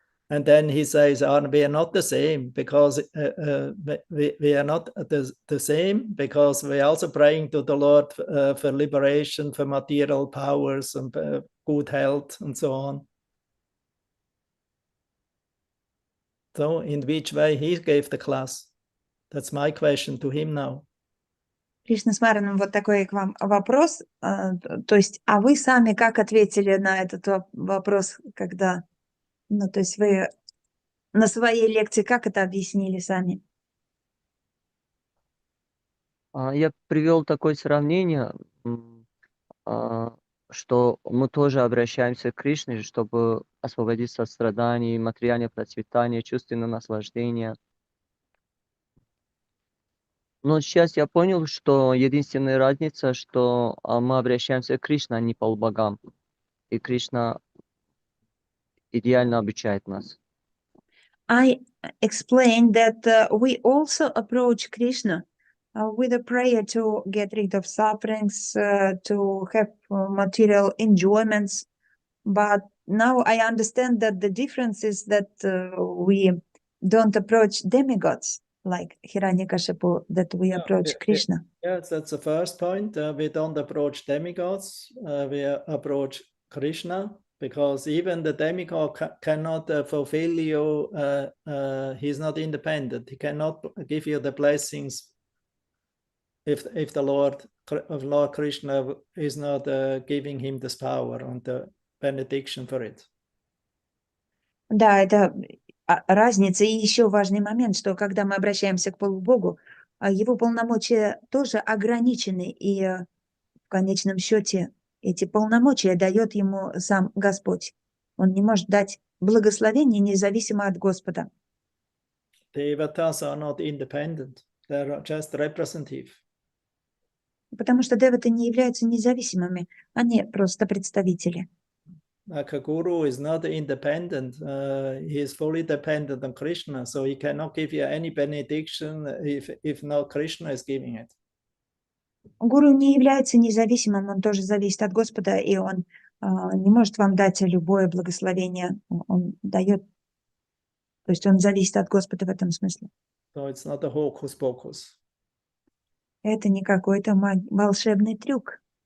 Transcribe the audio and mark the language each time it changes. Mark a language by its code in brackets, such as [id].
[en] And then he says, we are not the same because we are not the same because we are also praying to the Lord for liberation, for material powers and good health and so on. So in which way he gave the class? That's my question to him now. [ru] Кришна Смараном, вот такой к вам вопрос. То есть, а вы сами как ответили на этот вопрос, когда, ну, то есть вы на своей лекции как это объяснили сами? Я привел такое сравнение, что мы тоже обращаемся к Кришне, чтобы освободиться от страданий, материального процветания, чувственного наслаждения. Но сейчас я понял, что единственная разница, что мы обращаемся к Кришне, а не полубогам. И Кришна идеально обучает нас. [en] I explained that we also approach Krishna with a prayer to get rid of sufferings, to have material enjoyments. But now I understand that the difference is that we don't approach demigods like Hiranyakashipu, that we approach Krishna. Yes, that's the first point. We don't approach demigods, we approach Krishna, because even the demigod cannot fulfill you, he's not independent. He cannot give you the blessings if the Lord Krishna is not giving him this power and the benediction for it. [ru] Да, это разница. И еще важный момент, что когда мы обращаемся к полубогу, его полномочия тоже ограничены, и в конечном счете эти полномочия дает ему сам Господь. Он не может дать благословение независимо от Господа. [en] Devatas are not independent. They're just representative. [ru] Потому что деваты не являются независимыми, они просто представители. [en] Like a guru is not independent. He is fully dependent on Krishna, so he cannot give you any benediction if not Krishna is giving it. [ru] Гуру не является независимым, он тоже зависит от Господа, и он не может вам дать любое благословение. Он дает, то есть он зависит от Господа в этом смысле. [en] So it's not a hocus pocus. [ru] Это не какой-то волшебный трюк.